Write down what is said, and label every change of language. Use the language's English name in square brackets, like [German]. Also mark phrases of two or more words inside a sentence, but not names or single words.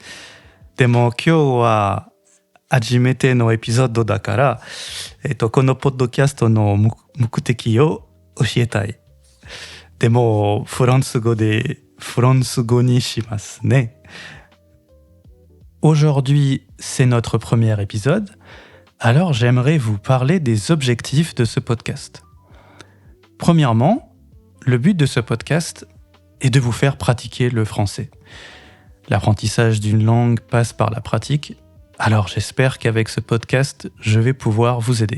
[Japanese] でも今日は初めてのエピソードだから、このポッドキャストの目的を教えたい。でもフランス語でフランス語にしますね。 [French] Aujourd'hui, c'est notre premier épisode. Alors j'aimerais vous parler des objectifs de ce podcast. Premièrement, le but de ce podcast est de vous faire pratiquer le français. L'apprentissage d'une langue passe par la pratique, alors j'espère qu'avec ce podcast, je vais pouvoir vous aider.